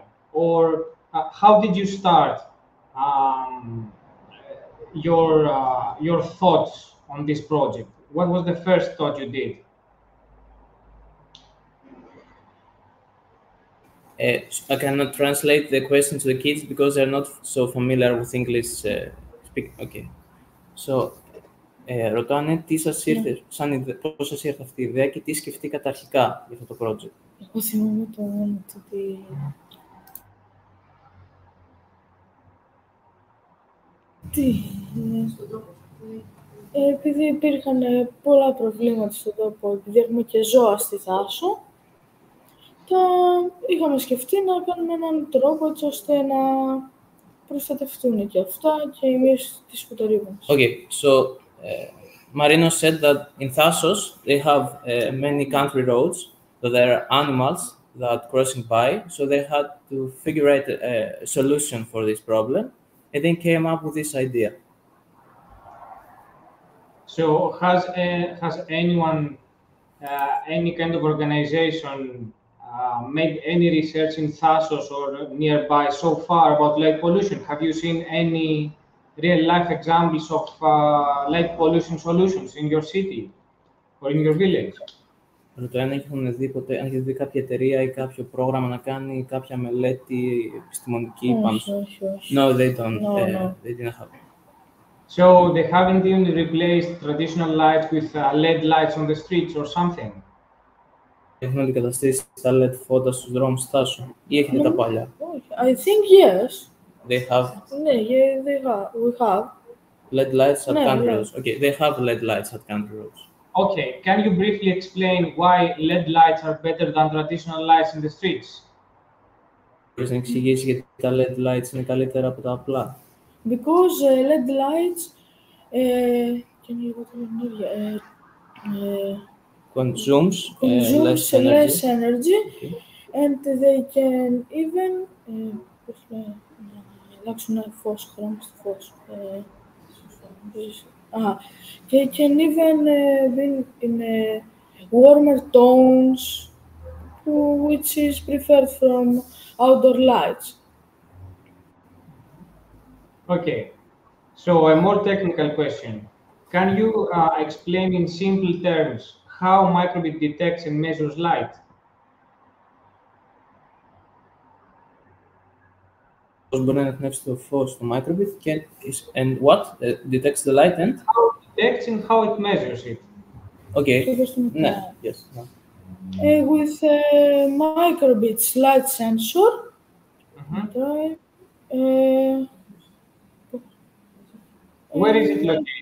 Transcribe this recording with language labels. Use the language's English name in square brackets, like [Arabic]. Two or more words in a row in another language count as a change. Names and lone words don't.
[English] Or how did you start your thoughts on this project? What was the first thought you did? I cannot translate the question to the kids because they're not so familiar with English speaking. Okay. So, [Greek] ρωτάνε τι σας ήρθε, πώς σας ήρθε αυτή η ιδέα και τι σκεφτήκατε αρχικά για αυτό το project. Εγώ θυμάμαι το μόνο ότι... επειδή υπήρχαν πολλά προβλήματα στον τόπο, επειδή έχουμε και ζώα στη Θάσο, είχαμε σκεφτεί να κάνουμε έναν τρόπο έτσι ώστε να προστατευτούν και αυτά και η μείωση της σκουτορίδας. [English] Okay, so Marino said that in Thassos they have many country roads, so there are animals that crossing by, so they had to figure out a solution for this problem, and then came up with this idea. So has anyone, any kind of organization made any research in Thassos or nearby so far about light pollution? Have you seen any real-life examples of light pollution solutions in your city or in your village? [Greek] Ρωτώ αν έχουν δει ποτέ, αν έχετε δει κάποια εταιρεία ή κάποιο πρόγραμμα να κάνει κάποια μελέτη επιστημονική πάνω στο... [English] No, they don't. No. They didn't have. So they haven't even replaced traditional lights with LED lights on the streets or something? [Greek] Έχουν αντικαταστήσει τα LED φώτα στους δρόμους στη Θάσο ή έχετε τα παλιά? [English] I think yes. They have. Ναι, we have. LED lights at country roads. Okay, they have LED lights at country roads. Okay, can you briefly explain why LED lights are better than traditional lights in the streets? [Greek] Μπορείς να εξηγήσεις γιατί τα [English] LED lights [Greek] είναι καλύτερα από τα απλά? [English] Because LED lights consumes less energy, okay. And they can even [Greek] αλλάξουν φως, χρώμα στο φως. [English] They can even be in warmer tones, which is preferred from outdoor lights. Okay, so a more technical question. Can you explain in simple terms how microbit detects and measures light? [Greek] μπορεί να ανοιχνεύσει το φως στο microbit [English] and what detects the light and how it detects and how it measures it. Okay. No. Yes. No. With a microbit light sensor. Where is it located?